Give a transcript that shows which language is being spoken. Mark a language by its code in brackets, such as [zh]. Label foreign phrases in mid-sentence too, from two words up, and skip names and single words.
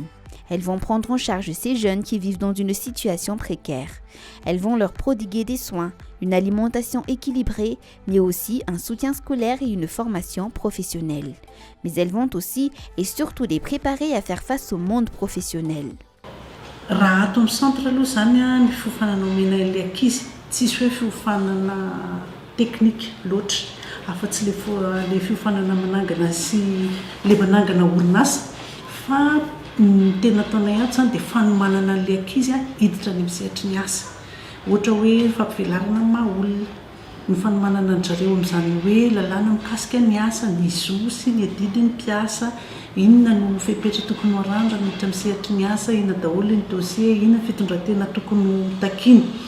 [fr] Elles vont prendre en charge ces jeunes qui vivent dans une situation précaire. Elles vont leur prodiguer des soins, une alimentation équilibrée, mais aussi un soutien scolaire et une formation professionnelle. Mais elles vont aussi et surtout les préparer à faire face au monde professionnel. [mg] Raha ato amin'ny centre aloha zany a ny fiofanana omena ilay ankizy tsisy hoe fiofanana teknika loatra afa-tsy le fiofanana manangana sy le manangana orinasa fa ny tena ataonay ato zany dia fanomanana an'ilay ankizy a hiditra any amin'ny sehatry ny asa ohatra hoe fampivelarana ny maha-olona ny fanomanana ny zareo amin'izany hoe lalàna mikasika ny asa ny zo sy ny adidy ny mpiasa inona no fepetra tokony ho arandra miditra amin'ny sehatry ny asa, inona daholo ny dossier, inona fitondratena tokony takiny